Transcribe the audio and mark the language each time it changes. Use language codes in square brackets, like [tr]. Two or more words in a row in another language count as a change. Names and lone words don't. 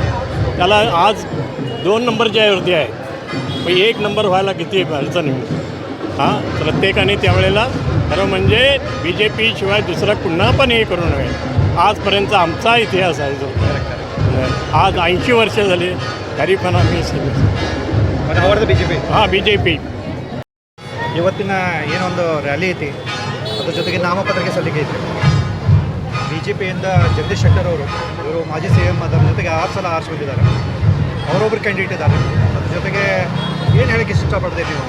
[mr] त्याला आज 2 नंबरच्या वरती आहे, पण 1 नंबर व्हायला किती अडचण आहे. हां, प्रत्येकाने त्यावेळेला खरं म्हणजे BJP शिवाय दुसरा पुन्हा पण हे करू नये. आजपर्यंत आमचा इतिहास आहे जो, आज 80 वर्ष झाली तरी पण आम्ही [kn] ಅವರದ್ದು BJP. [mr] हां, BJP. [kn] ಇವತ್ತಿನ ಏನೊಂದು ರ್ಯಾಲಿ ಐತಿ, ಅದ್ರ ಜೊತೆಗೆ ನಾಮಪತ್ರಕ್ಕೆ ಸಲ್ಲಿಕೆ ಐತಿ. BJPಯಿಂದ ಜಗದೀಶ್ ಶೆಟ್ಟರ್ ಅವರು, ಇವರು ಮಾಜಿ CM ಅದರ ಜೊತೆಗೆ 6 ಸಲ ಆರಿಸಿ ಬಂದಿದ್ದಾರೆ. ಅವರೊಬ್ಬರು ಕ್ಯಾಂಡಿಡೇಟ್ ಇದ್ದಾರೆ. ಅದ್ರ ಜೊತೆಗೆ ಏನು ಹೇಳಕ್ಕೆ ಇಷ್ಟಪಡ್ತೀವಿ ನೀವು?